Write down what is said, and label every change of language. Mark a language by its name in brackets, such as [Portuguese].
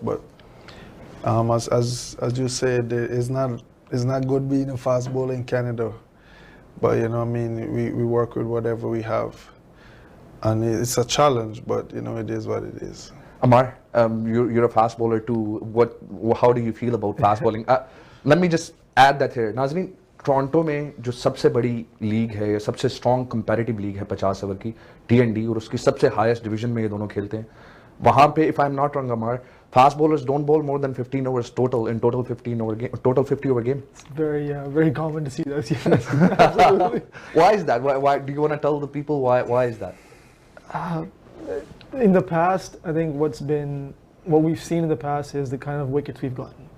[English] But as you said, it's not good being a fast bowler in Canada. But we work with whatever we have, and it's a challenge. But it is what it is. Ammar, you're a fast bowler too. How do you feel about fast bowling? Let me just add that here. [Hindi] नाज़रीन, Toronto में जो सबसे बड़ी league है, सबसे [English] strong comparative league [Hindi] है 50 over की, T&D, और उसकी सबसे हाईएस्ट डिवीजन में ये दोनों खेलते हैं। वहाँ पे, [English] if I'm not wrong, Ammar, fast bowlers don't bowl more than 15 overs total in total 50 over game. It's very common to see those. Yes, absolutely. Why is that? Why do you want to tell the people why is that? In the past, I think what we've seen in the past is the kind of wickets we've gotten.